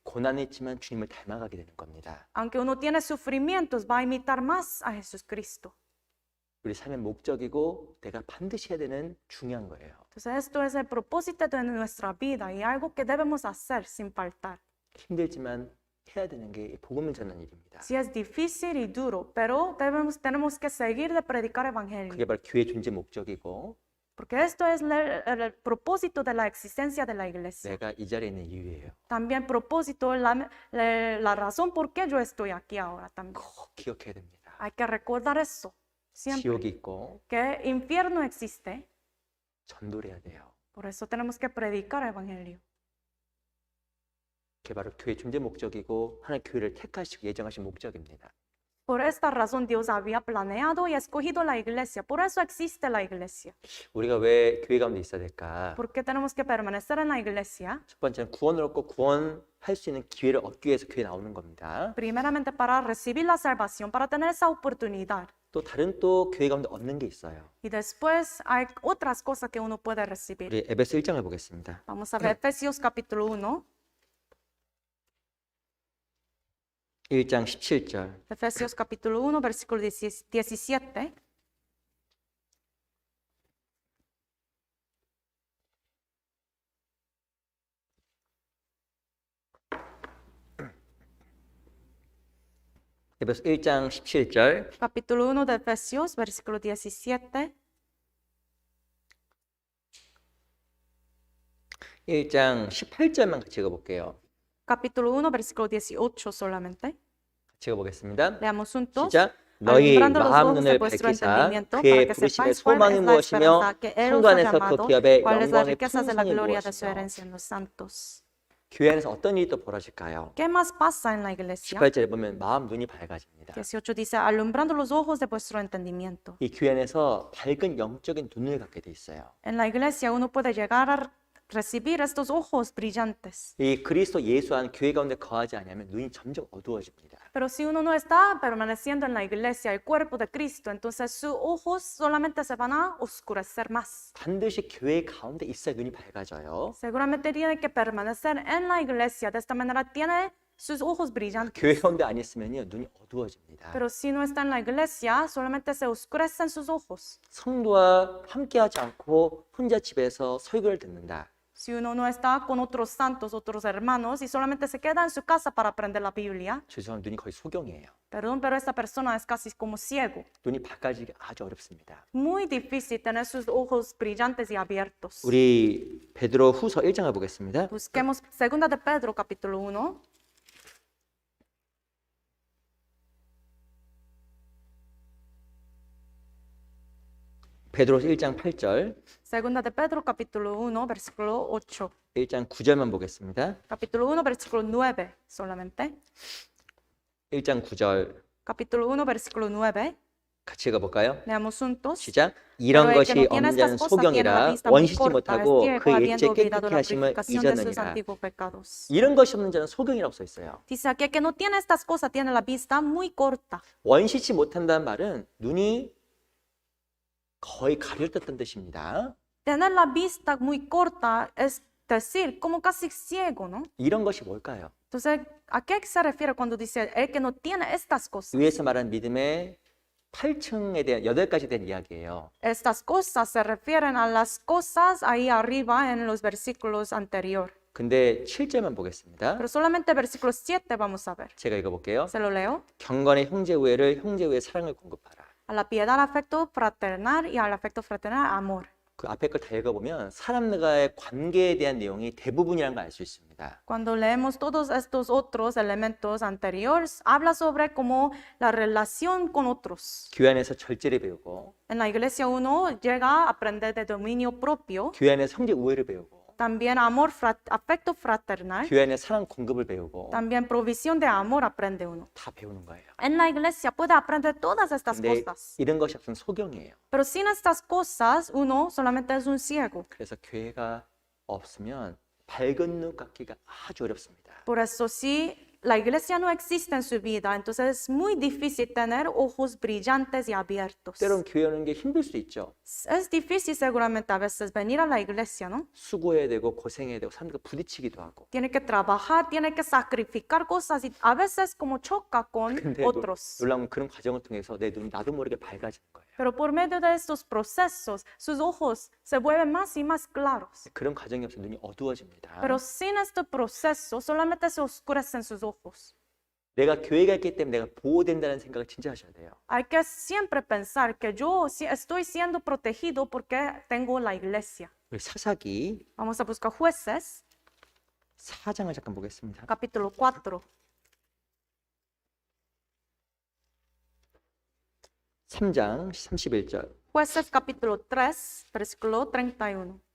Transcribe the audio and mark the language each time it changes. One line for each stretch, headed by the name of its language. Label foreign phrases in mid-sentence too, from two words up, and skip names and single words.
Korean: 고난이 있지만 주님을 닮아가게 되는 겁니다.
Spanish: Aunque uno tiene sufrimientos, va a imitar más a Jesucristo.
Korean: 우리 삶의 목적이고 내가 반드시 해야 되는 중요한 거예요.
Spanish: Entonces esto es el propósito de nuestra vida y algo que debemos hacer sin faltar.
Korean: 힘들지만 해야 되는 게 복음을 전하는 일입니다.
Spanish: Sí es difícil y duro, pero tenemos que seguir de predicar evangelio.
Korean: 그게 바로 교회 존재 목적이고
Spanish: Porque esto es el propósito de la existencia de la iglesia.
Korean: 내가 이 자리에 있는 이유예요.
Spanish: También propósito, la razón por qué yo estoy aquí ahora también.
Korean: 꼭 기억해야 됩니다.
Spanish: Hay que recordar eso siempre,
Korean: 지옥이 있고
Spanish: que infierno existe.
Korean: 전도를 해야 돼요.
Spanish: Por eso tenemos que predicar evangelio.
Korean: 그게 바로 교회 존재 목적이고 하나님 교회를 택하시고 예정하신 목적입니다.
Spanish: Por esta razón Dios había planeado y escogido la iglesia. Por eso existe la iglesia.
Korean: 우리가 왜 교회 가운데 있어야 될까?
Spanish: ¿Por qué tenemos que permanecer en la iglesia?
Korean: 첫 번째는 구원을 얻고 구원할 수 있는 기회를 얻기 위해서 교회 나오는 겁니다.
Spanish: Primeramente para recibir la salvación, para tener esa oportunidad.
Korean: 또 다른 또 교회 가운데 얻는 게 있어요.
Spanish: Y después hay otras cosas que uno puede recibir.
Korean: 우리 에베소 1장을 보겠습니다.
Spanish: Vamos a ver Efesios capítulo 1.
Korean: 1장 17절.
Spanish: Efesios capítulo 1, versículo 17.
Korean: 에베소 1장 17절.
Spanish: Capítulo 1 de Efesios, versículo 17.
Korean: 1장 18절만 같이 읽어볼게요.
Spanish: Capítulo 1, versículo 18 solamente.
Korean: 같이 읽어보겠습니다.
Spanish: Leamos juntos.
Korean: 시작. 너희
Spanish: Alumbrando los
Korean: 마음
Spanish: ojos de
Korean: 눈을
Spanish: vuestro
Korean: 밝히사
Spanish: entendimiento,
Korean: 그의
Spanish: para que
Korean: 부르심의
Spanish: sepáis cuál
Korean: 소망이
Spanish: es la
Korean: 무엇이며
Spanish: esperanza que Él
Korean: 성도
Spanish: os ha
Korean: 안에서 그
Spanish: llamado,
Korean: 기업의
Spanish: cuáles las
Korean: 영광의
Spanish: riquezas de la
Korean: 풍성이
Spanish: gloria de su
Korean: 무엇이며
Spanish: herencia en los santos.
Korean: 교회 안에서 어떤 일이 또 벌어질까요?
Spanish: ¿Qué más pasa en la iglesia?
Korean: 18절에 보면 마음 눈이 밝아집니다.
Spanish: 18 dice, alumbrando los ojos de vuestro entendimiento.
Korean: 이 교회 안에서 밝은 영적인 눈을 갖게 돼 있어요.
Spanish: En la iglesia uno puede llegar a recibir estos ojos brillantes.
Korean: 이 그리스도 예수 안 교회 가운데 거하지 않으면 눈이 점점 어두워집니다.
Spanish: Pero si uno no está permaneciendo en la iglesia, el cuerpo de Cristo, entonces sus ojos solamente se van a oscurecer más.
Korean: 반드시 교회 가운데 있어야 눈이 밝아져요.
Spanish: Seguramente tiene que permanecer en la iglesia. De esta manera tiene sus ojos brillantes.
Korean: 교회 가운데 안 있으면요 눈이 어두워집니다.
Spanish: Pero si no está en la iglesia, solamente se oscurecen sus ojos.
Korean: 성도와 함께하지 않고 혼자 집에서 설교를 듣는다.
Spanish: Si uno no está con otros santos, otros hermanos, y solamente se queda en su casa para aprender la Biblia,
Korean: 죄송한 눈이 거의 소경이에요.
Spanish: perdón, pero esta persona es casi como ciego.
Korean: 눈이 밝아지기 아주 어렵습니다.
Spanish: Muy difícil tener sus ojos brillantes y abiertos.
Korean: 우리 베드로 후서 1장을 보겠습니다.
Spanish: Busquemos 2 de Pedro, capítulo 1.
Korean: 베드로서 1장 8절,
Spanish: 2 de Pedro, capítulo 1, versículo 8.
Korean: 1장 9절만 보겠습니다.
Spanish: Capítulo 1, versículo 9 solamente.
Korean: 1장 9절
Spanish: Capítulo 1, versículo 9.
Korean: 같이 읽어볼까요?
Spanish: Leamos juntos.
Korean: 시작. 이런
Spanish: Pero el que
Korean: 것이
Spanish: no tiene
Korean: 없는 자는
Spanish: estas cosas tiene la
Korean: 소경이라
Spanish: vista muy
Korean: 원시지
Spanish: corta, es
Korean: 못하고
Spanish: ciego,
Korean: 그 옛죄
Spanish: habiendo olvidado
Korean: 깨끗게
Spanish: la
Korean: 하심을
Spanish: purificación de sus
Korean: 잊었느니라.
Spanish: antiguos pecados.
Korean: 이런 것이 없는 자는 소경이라고 써 있어요.
Spanish: Dice aquí que no tiene estas cosas, tiene la vista muy corta.
Korean: 원시치 못한다는 말은 눈이 거의 가려졌다는 뜻입니다.
Spanish: Tener la vista muy corta es decir, como casi ciego, ¿no?
Korean: 이런 것이 뭘까요?
Spanish: Entonces, ¿a qué se refiere cuando dice el que no tiene estas cosas?
Korean: 위에서 말한 믿음의 8층에 대한 8가지에 대한 이야기예요.
Spanish: Estas cosas se refieren a las cosas ahí arriba en los versículos anteriores.
Korean: 근데 7절만 보겠습니다.
Spanish: Pero solamente versículo 7 vamos a ver.
Korean: 제가 읽어볼게요.
Spanish: Se lo leo.
Korean: 경건의 형제 우애를 형제 우애 사랑을 공급하라.
Spanish: A la piedad, afecto fraternal y al afecto fraternal, amor.
Korean: 그 앞에 걸 다 읽어보면 사람과의 관계에 대한 내용이 대부분이라는 걸 알 수 있습니다.
Spanish: Cuando leemos todos estos otros elementos anteriores, habla sobre como la relación con otros.
Korean: 교회 안에서 절제를 배우고
Spanish: En la iglesia uno llega a aprender de dominio propio,
Korean: 교회 안에서 형제 우애를 배우고
Spanish: también amor, afecto fraternal,
Korean: 교회 안에 사랑 공급을 배우고
Spanish: también provisión de amor aprende uno.
Korean: 다 배우는 거예요.
Spanish: En la iglesia puede aprender todas estas
Korean: 근데
Spanish: cosas,
Korean: 이런 것이 없으면 소경이에요.
Spanish: pero sin estas cosas uno solamente es un ciego.
Korean: 그래서 교회가 없으면 밝은 눈 갖기가 아주 어렵습니다.
Spanish: Por eso si la iglesia no existe en su vida, entonces es muy difícil tener ojos brillantes y abiertos.
Korean: 때론 교회 오는 게 힘들 수도 있죠.
Spanish: Es difícil seguramente a veces venir a la iglesia, ¿no?
Korean: 수고해야 되고 고생해야 되고 사람들과 부딪히기도 하고.
Spanish: Tiene que trabajar, tiene que sacrificar cosas y a veces como choca con
Korean: 근데
Spanish: otros.
Korean: 놀라운 그런 과정을 통해서 내 눈이 나도 모르게 밝아지는 거예요.
Spanish: Pero por medio de estos procesos, sus ojos se vuelven más y más claros.
Korean: 그런 과정이 없어 눈이 어두워집니다.
Spanish: Pero sin este proceso, solamente se oscurecen sus ojos.
Korean: 내가 교회가 있기 때문에 내가 보호된다는 생각을 진짜 하셔야 돼요.
Spanish: Hay que siempre pensar que yo estoy siendo protegido porque tengo la iglesia.
Korean: 우리 사사기
Spanish: Vamos a buscar Jueces,
Korean: 4장을 잠깐 보겠습니다.
Spanish: capítulo 4.
Korean: 3장 31절.
Spanish: Jueces, capítulo 3, versículo 31.